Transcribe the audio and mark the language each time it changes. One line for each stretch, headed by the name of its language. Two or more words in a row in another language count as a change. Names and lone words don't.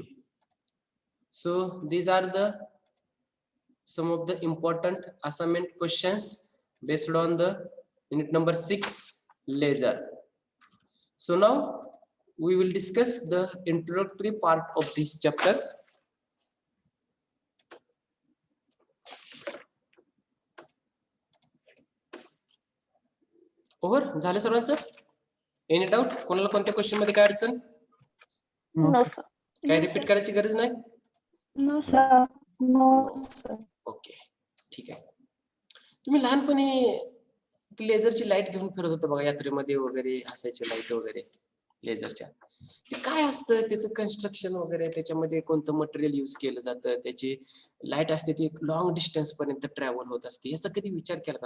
English: So these are some of the important assignment questions based on the unit number 6 laser. So now we will discuss the introductory part of this chapter.
Marathi: ओव्हर झालं सर्वांचं?
English: any doubt?
Marathi: कोणाला कोणत्या क्वेश्चन मध्ये काय अडचण?
English: No, sir.
Marathi: काय रिपीट करायची गरज नाही?
English: No, sir. No, sir.
Marathi: ओके, ठीक आहे. तुम्ही लहानपणी लेझरची लाईट घेऊन फिरत होता बघा यात्रेमध्ये वगैरे, असायची लाईट वगैरे. लेझरच्या. ते काय असतं त्याचं कन्स्ट्रक्शन वगैरे, त्याच्यामध्ये कोणतं
English: material use
Marathi: केलं जातं, त्याची लाईट असते ती
English: long distance
Marathi: पर्यंत ट्रॅव्हल होत असते, याचा कधी विचार केला का?